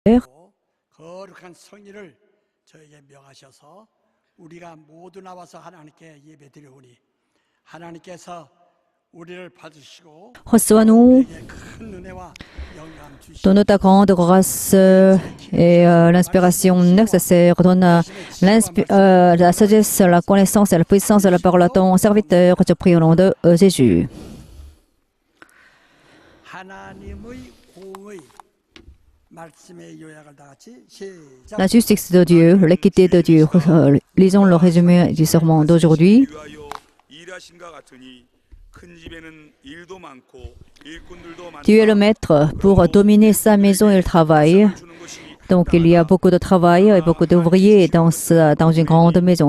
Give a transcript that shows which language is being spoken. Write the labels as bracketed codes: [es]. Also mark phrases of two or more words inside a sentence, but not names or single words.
[ko] 거룩한 성일을 저에게 명하셔서 우리가 모두 나와서 하나님께 예배드리오니 하나님께서 우리를 받으시고 [fr] Reçois-nous [ko] 큰 은혜와 영감 주시고 [fr] donne ta grande grâce et l'inspiration nécessaire. Donne la sagesse, la connaissance et la puissance de la parole à ton serviteur. Je prie au nom de Jésus. [ko] 하나님의 공의 말씀의 요약을 다 같이 시작. [fr] La justice de Dieu, l'équité de Dieu. Lisons le résumé du sermon d'aujourd'hui. Dieu est le maître. Pour dominer sa maison, il travaille. Donc il y a beaucoup de travail et beaucoup d'ouvriers dans une grande maison.